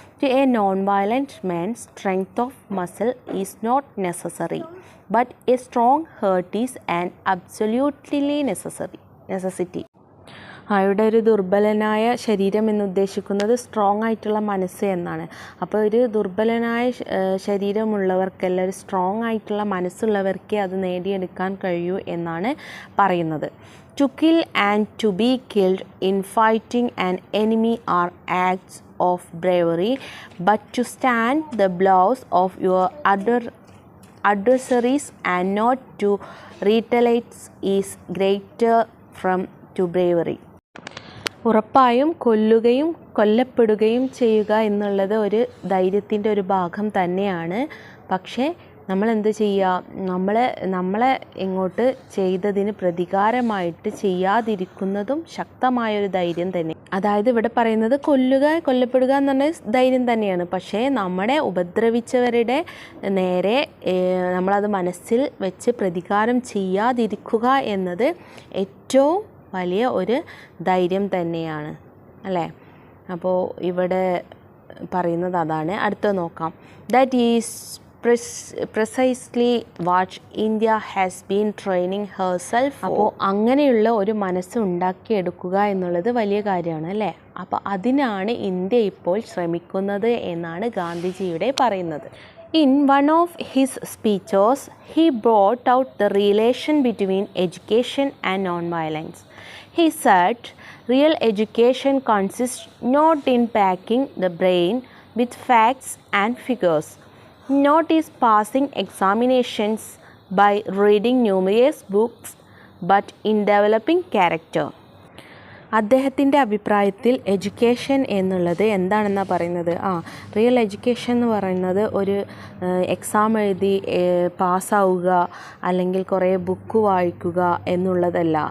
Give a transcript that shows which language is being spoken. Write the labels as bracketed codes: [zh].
[en] To a non violent man strength of muscle is not necessary but a strong heart is an absolutely necessity. [ml] ഇവിടെ ഒരു ദുർബലനായ ശരീരം എന്ന് ഉദ്ദേശിക്കുന്നത് strong ആയിട്ടുള്ള മനസ്സ് എന്നാണ്. അപ്പോൾ ഒരു ദുർബലനായ ശരീരമുള്ളവർക്കല്ല, ഒരു സ്ട്രോങ് ആയിട്ടുള്ള മനസ്സുള്ളവർക്കേ അത് നേടിയെടുക്കാൻ കഴിയൂ എന്നാണ് പറയുന്നത്. [en] To kill and to be killed in fighting an enemy are acts of bravery, but to stand the blows of your adversaries and not to retaliate is greater from to bravery. [ml] ഉറപ്പായും കൊല്ലുകയും കൊല്ലപ്പെടുകയും ചെയ്യുക എന്നുള്ളത് ഒരു ധൈര്യത്തിൻ്റെ ഒരു ഭാഗം തന്നെയാണ്. പക്ഷേ നമ്മൾ എന്ത് ചെയ്യുക, നമ്മളെ ഇങ്ങോട്ട് ചെയ്തതിന് പ്രതികാരമായിട്ട് ചെയ്യാതിരിക്കുന്നതും ശക്തമായൊരു ധൈര്യം തന്നെ. അതായത് ഇവിടെ പറയുന്നത് കൊല്ലപ്പെടുക എന്ന് പറഞ്ഞ ധൈര്യം തന്നെയാണ്. പക്ഷേ നമ്മുടെ ഉപദ്രവിച്ചവരുടെ നേരെ നമ്മളത് മനസ്സിൽ വെച്ച് പ്രതികാരം ചെയ്യാതിരിക്കുക എന്നത് ഏറ്റവും വലിയ ഒരു ധൈര്യം തന്നെയാണ് അല്ലേ. അപ്പോൾ ഇവിടെ പറയുന്നത് അതാണ്. അടുത്ത നോക്കാം. [en] That is precisely what India has been training herself for. [ml] അപ്പോൾ അങ്ങനെയുള്ള ഒരു മനസ്സ് ഉണ്ടാക്കിയെടുക്കുക എന്നുള്ളത് വലിയ കാര്യമാണ് അല്ലേ. അപ്പോൾ അതിനാണ് ഇന്ത്യ ഇപ്പോൾ ശ്രമിക്കുന്നത് എന്നാണ് ഗാന്ധിജിയുടെ പറയുന്നത്. [en] In one of his speeches, he brought out the relation between education and non-violence. He said, real education consists not in packing the brain with facts and figures, not is passing examinations by reading numerous books, but in developing character. [ml] അദ്ദേഹത്തിൻ്റെ അഭിപ്രായത്തിൽ education എന്നുള്ളത് എന്താണെന്നാണ് പറയുന്നത്. Real education എന്ന് പറയുന്നത് ഒരു exam എഴുതി പാസ്സാവുക അല്ലെങ്കിൽ കുറേ ബുക്ക് വായിക്കുക എന്നുള്ളതല്ല.